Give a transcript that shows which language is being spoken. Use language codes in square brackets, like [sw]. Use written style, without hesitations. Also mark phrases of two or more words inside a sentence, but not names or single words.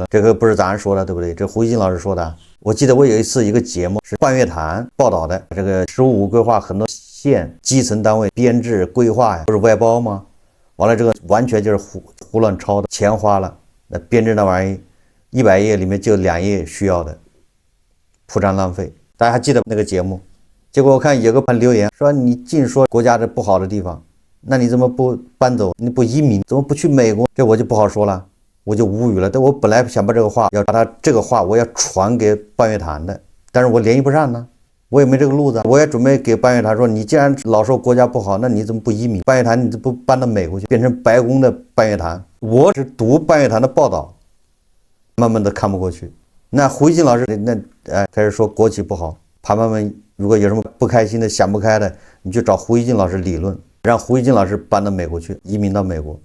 [zh] 這個不是咱說的，對不對？這胡锡進老師說的。我記得我有一次一個節目是半月談報道的，這個“15五”規劃很多縣基層單位編制規劃呀，不是外包嗎？完了這個完全就是胡亂抄的，錢花了，那編制那玩意100頁裡面就2頁需要的，鋪張浪費。大家還記得那個節目？結果我看有個留言說，你淨說國家的不好的地方，那你怎麼不搬走？你不移民？怎麼不去美國？這我就不好說了，我就無語了。但我本來想把这個话我要傳給半月談的，但是我聯繫不上呢，我也沒這個路子。我也準備給半月談說，你既然老說國家不好，那你怎麼不移民？半月談你怎麼不搬到美國去，變成白宮的半月談？我只讀半月談的報道，慢慢的看不過去。那胡锡進老師開始說國企不好，朋友們如果有什麼不開心的、想不開的，你就找胡锡進老師理論，讓胡锡進老師搬到美國去，移民到美國。